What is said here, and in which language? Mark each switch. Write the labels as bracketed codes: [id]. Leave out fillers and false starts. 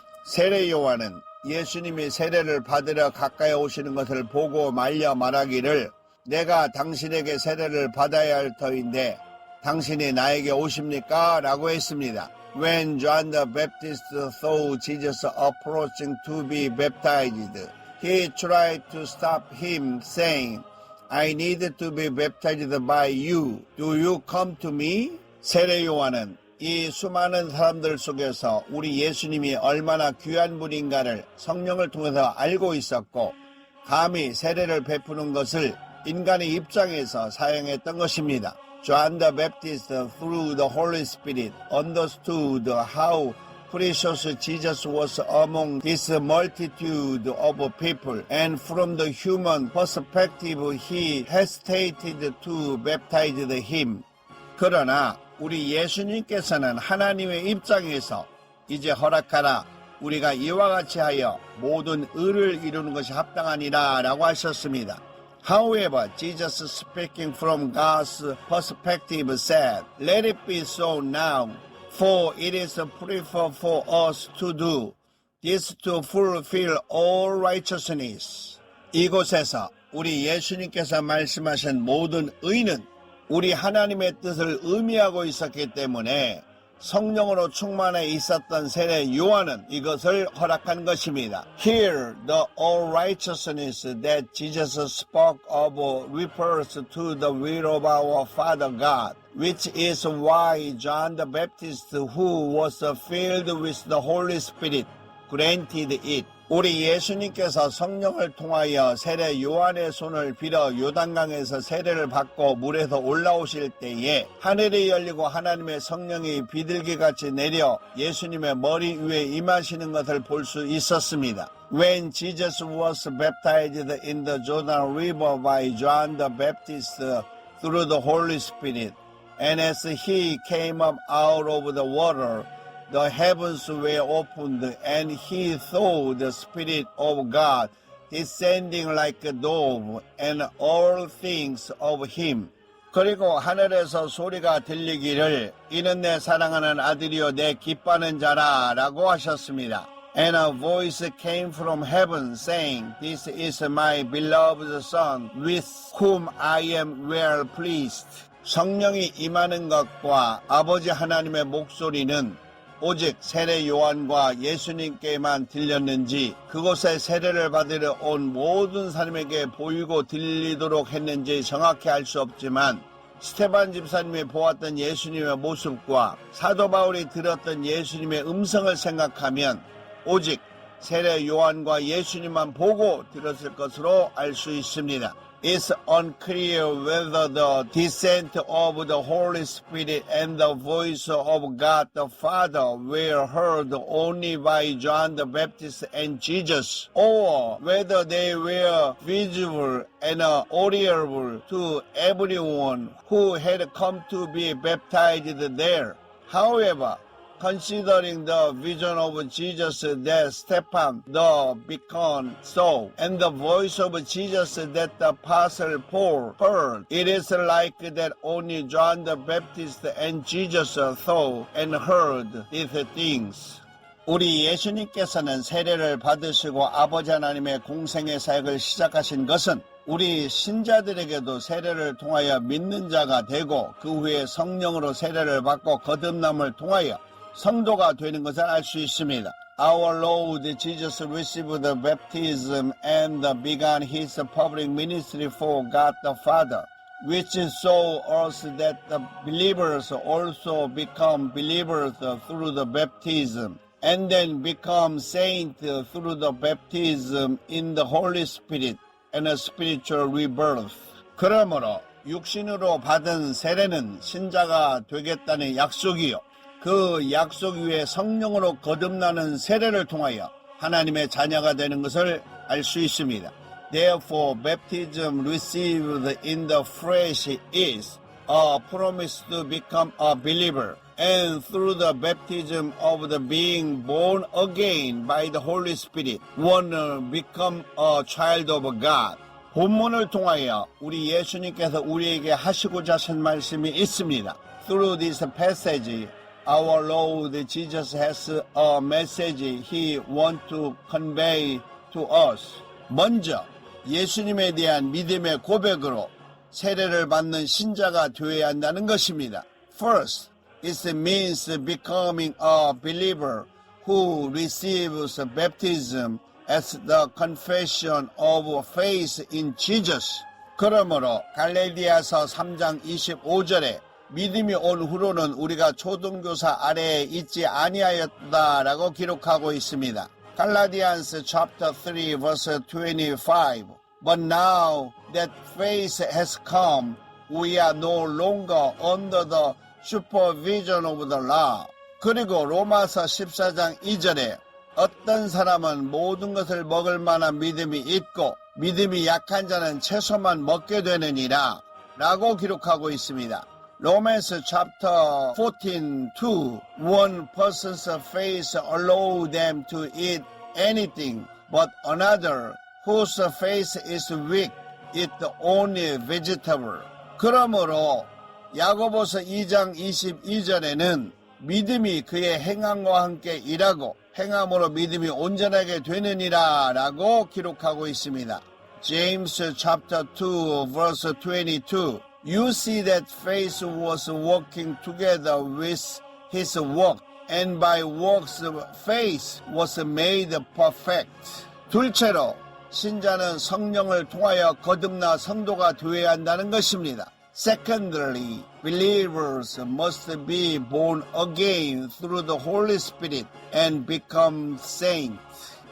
[ko] 세례 요한은 예수님이 세례를 받으러 가까이 오시는 것을 보고 말려 말하기를 내가 당신에게 세례를 받아야 할 터인데 당신이 나에게 오십니까? 라고 했습니다. [en] When John the Baptist saw Jesus approaching to be baptized, he tried to stop him, saying, I need to be baptized by you. Do you come to me? [ko] 세례 요한은 이 수많은 사람들 속에서 우리 예수님이 얼마나 귀한 분인가를 성령을 통해서 알고 있었고 감히 세례를 베푸는 것을 인간의 입장에서 사용했던 것입니다. [en] John the Baptist, through the Holy Spirit, understood how precious Jesus was among this multitude of people, and from the human perspective, he hesitated to baptize him. [ko] 그러나 우리 예수님께서는 하나님의 입장에서 이제 허락하라 우리가 이와 같이 하여 모든 의를 이루는 것이 합당하니라 라고 하셨습니다. [en] However, Jesus speaking from God's perspective said, Let it be so now, for it is preferred for us to do this to fulfill all righteousness. [ko] 이곳에서 우리 예수님께서 말씀하신 모든 의는 우리 하나님의 뜻을 의미하고 있었기 때문에 성령으로 충만해 있었던 세례 요한은 이것을 허락한 것입니다. [en] Here, the all righteousness that Jesus spoke of refers to the will of our Father God, which is why John the Baptist, who was filled with the Holy Spirit, granted it. [ko] 우리 예수님께서 성령을 통하여 세례 요한의 손을 빌어 요단강에서 세례를 받고 물에서 올라오실 때에 하늘이 열리고 하나님의 성령이 비둘기같이 내려 예수님의 머리 위에 임하시는 것을 볼 수 있었습니다. [en] When Jesus was baptized in the Jordan River by John the Baptist through the Holy Spirit, and as he came up out of the water, the heavens were opened, and he saw the Spirit of God descending like a dove, and all things of him. [ko] 그리고 하늘에서 소리가 들리기를 이는 내 사랑하는 아들이요 내 기뻐하는 자라 라고 하셨습니다. [en] And a voice came from heaven saying, This is my beloved Son, with whom I am well pleased. [ko] 성령이 임하는 것과 아버지 하나님의 목소리는 오직 세례 요한과 예수님께만 들렸는지 그곳에 세례를 받으러 온 모든 사람에게 보이고 들리도록 했는지 정확히 알 수 없지만 스테반 집사님이 보았던 예수님의 모습과 사도 바울이 들었던 예수님의 음성을 생각하면 오직 세례 요한과 예수님만 보고 들었을 것으로 알 수 있습니다. [en] It's unclear whether the descent of the Holy Spirit and the voice of God the Father were heard only by John the Baptist and Jesus, or whether they were visible and audible to everyone who had come to be baptized there. However, considering the vision of Jesus that Stephen the beckoned saw, and the voice of Jesus that the apostle Paul heard, it is like that only John the Baptist and Jesus saw and heard these things. [ko] 우리 예수님께서는 세례를 받으시고 아버지 하나님의 공생의 사역을 시작하신 것은 우리 신자들에게도 세례를 통하여 믿는 자가 되고 그 후에 성령으로 세례를 받고 거듭남을 통하여 성도가 되는 것을 알 수 있습니다. [en] Our Lord Jesus received the baptism and began his public ministry for God the Father, which shows us that the believers also become believers through the baptism, and then become saints through the baptism in the Holy Spirit and a spiritual rebirth. [ko] 그러므로 육신으로 받은 세례는 신자가 되겠다는 약속이요. 그 약속 위에 성령으로 거듭나는 세례를 통하여 하나님의 자녀가 되는 것을 알 수 있습니다. [en] Therefore, baptism received in the flesh is a promise to become a believer. And through the baptism of the being born again by the Holy Spirit, one become a child of God. [ko] 본문을 통하여 우리 예수님께서 우리에게 하시고자 하신 말씀이 있습니다. [en] Through this passage, our Lord Jesus has a message He wants to convey to us. [ko] 먼저 예수님에 대한 믿음의 고백으로 세례를 받는 신자가 되어야 한다는 것입니다. [en] First, it means becoming a believer who receives baptism as the confession of faith in Jesus. [ko] 그러므로 갈라디아서 3장 25절에 믿음이 온 후로는 우리가 초등교사 아래에 있지 아니하였다라고 기록하고 있습니다. [en] Galatians chapter 3 verse 25. But now that faith has come, we are no longer under the supervision of the law. [ko] 그리고 로마서 14장 2절에 어떤 사람은 모든 것을 먹을 만한 믿음이 있고 믿음이 약한 자는 채소만 먹게 되느니라 라고 기록하고 있습니다. [en] Romans chapter 14:2 One person's faith allows them to eat anything, but another whose faith is weak eat only vegetable. [ko] 그러므로 야고보서 2장 22절에는 믿음이 그의 행함과 함께 일하고 행함으로 믿음이 온전하게 되느니라 라고 기록하고 있습니다. [en] James chapter 2 verse 22 You see that faith was working together with his work, and by works faith was made perfect. [ko] 둘째로 신자는 성령을 통하여 거듭나 성도가 되어야 한다는 것입니다. [en] Secondly, believers must be born again through the Holy Spirit and become saints.